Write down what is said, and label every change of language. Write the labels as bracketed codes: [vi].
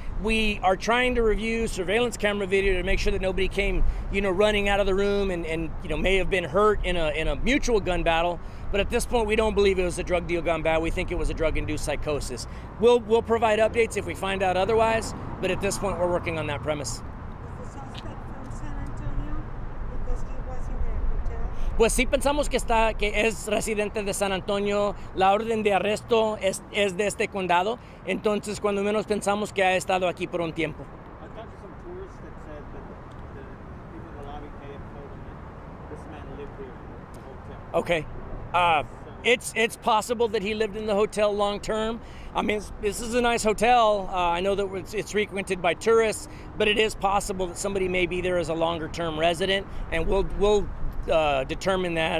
[en] We are trying to review surveillance camera video to make sure that nobody came, running out of the room and may have been hurt in a mutual gun battle. But at this point, we don't believe it was a drug deal gone bad. We think it was a drug-induced psychosis. We'll provide updates if we find out otherwise, but at this point, we're working on that premise. Was the suspect from San Antonio? Because he was in the hotel? [es] Pues sí pensamos que es residente de San Antonio. La orden de arresto es de este condado. Entonces, cuando menos pensamos que ha estado aquí por un tiempo. [en] I talked to some tourists that said that the people in the lobby may have told them that this man lived here at the hotel. Okay. It's possible that he lived in the hotel long term. I mean, this is a nice hotel. I know that it's frequented by tourists, but it is possible that somebody may be there as a longer term resident, and we'll determine that.